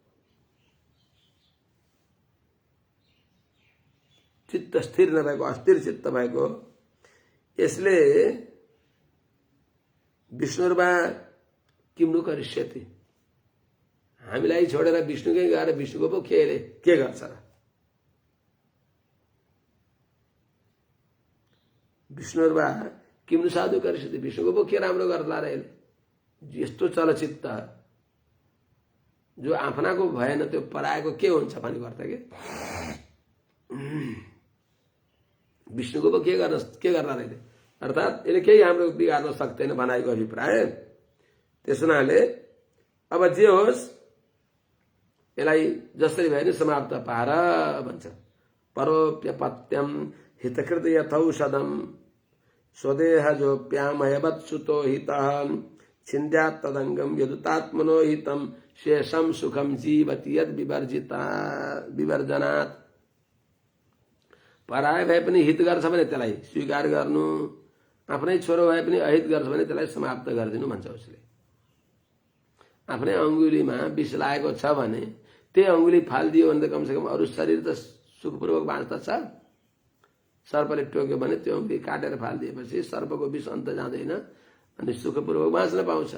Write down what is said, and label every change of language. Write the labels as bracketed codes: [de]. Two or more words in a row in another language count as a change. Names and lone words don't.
[ne] चित्त स्थिर नभएको, अस्थिर चित्त भएको यसले [sa] विष्णुर्वा किम्नु करिष्यति, [ne] हामीलाई छोडेर विष्णुकै गएर विष्णुको पो के गर्छ र? [sa] विष्णुर्वा किम्नु साधु करिष्यति, [ne] विष्णुको पो के राम्रो गर्ला र यसले? यस्तो चलचित्त जो आफ्नाको भएन त्यो पराएको के हुन्छ भन्ने गर्छ के? विष्णुको पो के गर्ला र यसले? अर्थात् यसले केही हाम्रो बिगार्न सक्दैन भनाइको अभिप्राय। त्यस हुनाले अब जे होस् यसलाई जसरी भए नि समाप्त पार भन्छ। [sa] परोप्यपत्यम हितकृत यथौषधम स्वदेह जोप्यामयवत् सुतो हितः छिन्द्यात् तदंगम यदुतात्मनो हितम शेषम सुखम जीवति यद विवर्जनात्। [ne] पराय भए पनि हित गर्छ भने त्यसलाई स्वीकार गर्नु, आफ्नै छोरो भए पनि अहित गर्छ भने त्यसलाई समाप्त गरिदिनु भन्छ उसले। आफ्नै अंगुलीमा विष लागेको छ भने त्यही अंगुली फालिदियो भने त कमसेकम अरू शरीर त सुखपूर्वक बाँच्दछ। सर्पले टोक्यो भने त्यो अंगुली काटेर फालिदिएपछि सर्पको विष अन्त जाँदैन अनि सुखपूर्वक बाँच्न पाउँछ।